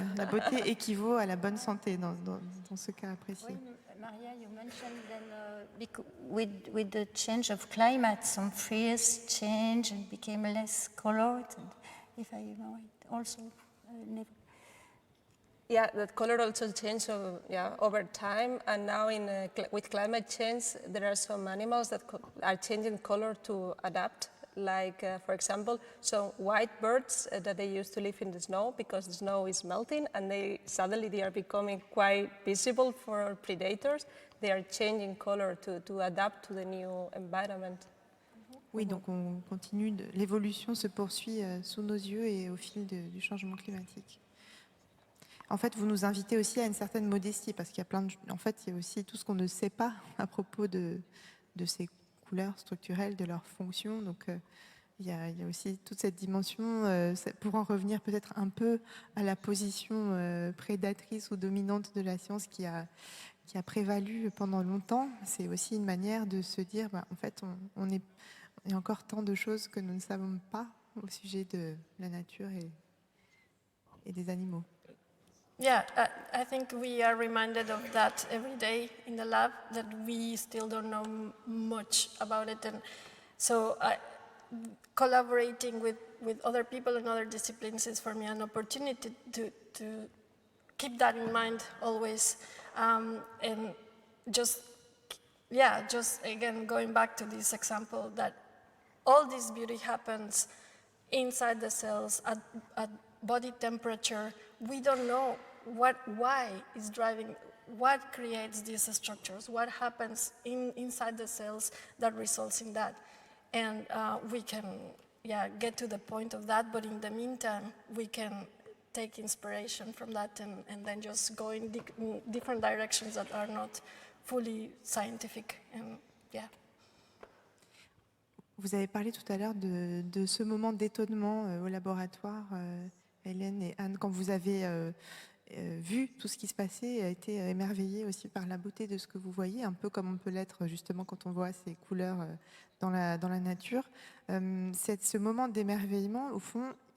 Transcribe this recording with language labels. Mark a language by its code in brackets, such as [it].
[fr] La beauté équivaut à la bonne santé dans ce cas précis. [en] Oui, Maria, you mentioned then with the change of climate, some trees changed and became less colored, and if I know it, also Yeah, that color also changed over time, and now with climate change, there are some animals that are changing color to adapt. Like, for example, some white birds that they used to live in the snow because the snow is melting, and suddenly they are becoming quite visible for predators. They are changing color to adapt to the new environment. [fr] Oui, donc on continue, l'évolution se poursuit sous nos yeux et au fil du changement climatique. En fait, vous nous invitez aussi à une certaine modestie, parce qu'il y a il y a aussi tout ce qu'on ne sait pas à propos de ces couleurs structurelles, de leurs fonctions. Donc, il y a aussi toute cette dimension, pour en revenir peut-être un peu à la position prédatrice ou dominante de la science qui a prévalu pendant longtemps. C'est aussi une manière de se dire, en fait, il y a encore tant de choses que nous ne savons pas au sujet de la nature et des animaux. [en] Yeah, I think we are reminded of that every day in the lab, that we still don't know much about it. And so collaborating with other people in other disciplines is for me an opportunity to keep that in mind always. And just again, going back to this example, that all this beauty happens inside the cells at body temperature. We don't know why is driving, what creates these structures, what happens inside the cells that results in that. And we can get to the point of that, but in the meantime, we can take inspiration from that and then just go in different directions that are not fully scientific. And [fr] Vous avez parlé tout à l'heure de ce moment d'étonnement au laboratoire, Hélène et Anne, quand vous avez vu tout ce qui se passait et a été émerveillée aussi par la beauté de ce que vous voyez, un peu comme on peut l'être justement quand on voit ces couleurs dans la nature. Ce moment d'émerveillement, au fond,